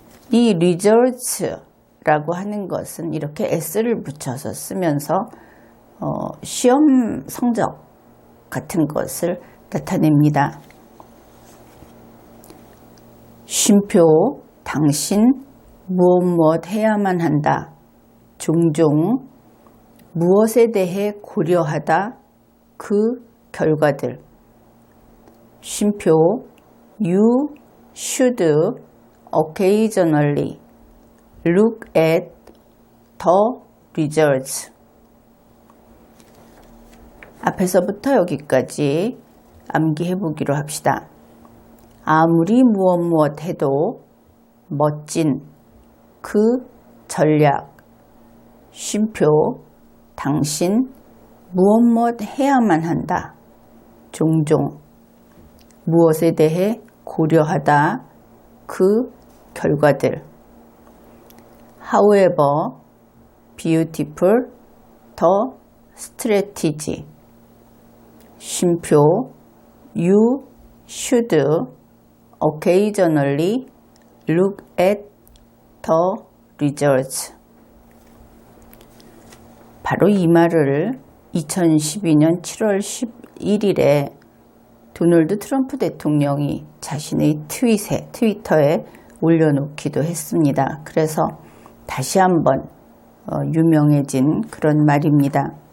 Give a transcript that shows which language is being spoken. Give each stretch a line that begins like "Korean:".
Korean: 이 results라고 하는 것은 이렇게 s를 붙여서 쓰면서 시험 성적 같은 것을 나타냅니다. 쉼표, 당신, 무엇 해야만 한다. 종종, 무엇에 대해 고려하다. 그 결과들.
English: 쉼표, you should occasionally look at the results.
Korean: 앞에서부터 여기까지 암기해 보기로 합시다. 아무리 무엇 해도 멋진 그 전략, 쉼표, 당신, 무엇 해야만 한다. 종종, 무엇에 대해 고려하다. 그 결과들.
English: However, beautiful, the strategy. 쉼표, you should occasionally look at the results.
Korean: 바로 이 말을 2012년 7월 11일에 도널드 트럼프 대통령이 자신의 트위터에 올려놓기도 했습니다. 그래서 다시 한번 유명해진 그런 말입니다.